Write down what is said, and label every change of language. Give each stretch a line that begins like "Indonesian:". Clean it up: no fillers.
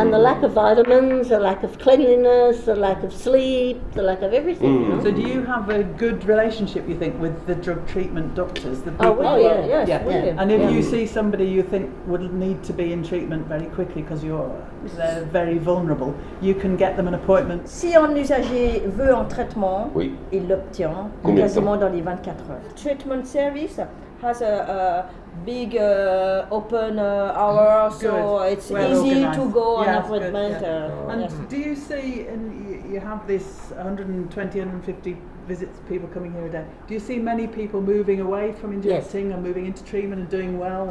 English: And the lack of vitamins, the lack of cleanliness, the lack of sleep, the lack of everything. You know? So do you have a good relationship, you think, with the drug treatment doctors? The people yes. And if you see somebody you think would need to be in treatment very quickly because they're very vulnerable, you can get them an appointment.
French: Si un usager veut un traitement, il l'obtient quasiment dans les 24 heures.
English: Treatment service has a big open hour, so it's easy to go on appointment. And do you see, you have this 120, 150 visits, people coming here a day, do you see many people moving away from injecting and moving into treatment and doing well?